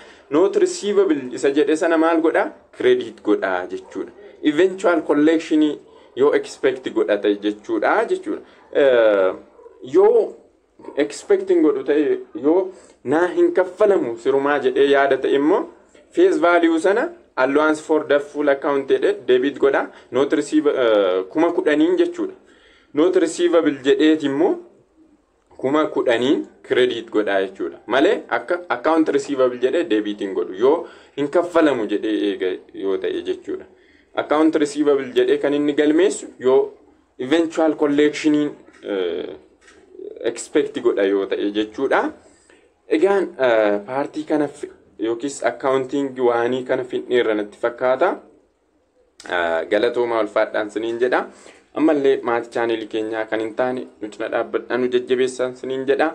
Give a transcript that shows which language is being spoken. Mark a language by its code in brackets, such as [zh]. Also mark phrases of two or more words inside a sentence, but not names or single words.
[en] Note receivable [om] isa jedhee sana maal godhaa? Credit godhaa jechuudha. [en] Eventual collection [om] yoo expect godhata jechuudha. Yoo expecting godhu ta'e yoo naa hin kaffalamu sirumaa jedhee yaadata immoo [en] face value [om] sana [en] allowance for the full account debit [om] godha. [en] Note receivable [om] 10,000 jechuudha. [en] Note receivable [om] jedheeti immoo 10,000 credit godha jechuudha. Malee akka [en] account receivable [om] jedhee debiting godhu yoo hin kaffalamu jedhee eega yoo ta'e jechuudha. [en] Account receivable [om] jedhee kan inni galmeessu yoo [en] eventual collection expect [om] godha yoo ta'e jechuudha. Egaan paartii kana yookiis accounting waanii kana finneerra natti fakkaata. Galatooma ulfaadhaan siniin jedha. Ammallee maatii chaaneelii keenyaa kan hin taane nuti na dhaabbadhaan nu jajjabeessan siniin jedha.